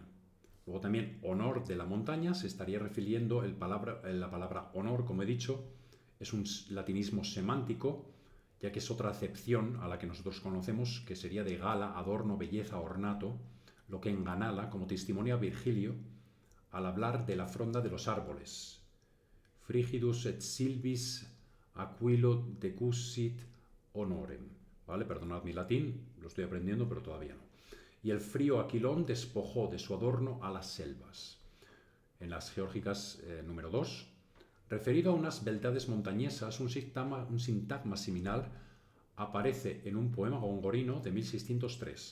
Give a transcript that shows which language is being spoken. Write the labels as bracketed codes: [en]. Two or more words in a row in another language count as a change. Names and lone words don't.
[es] Luego también honor de la montaña se estaría refiriendo la palabra honor, como he dicho, es un latinismo semántico, ya que es otra acepción a la que nosotros conocemos, que sería de gala, adorno, belleza, ornato, lo que enganala, como testimonia Virgilio, al hablar de la fronda de los árboles. [la] Frigidus et silvis aquilo decusit honorem. [es] ¿Vale? Perdonad mi latín, lo estoy aprendiendo, pero todavía no. Y el frío Aquilón despojó de su adorno a las selvas. En las Geórgicas número 2, referido a unas beldades montañesas, un sintagma similar aparece en un poema gongorino de 1603.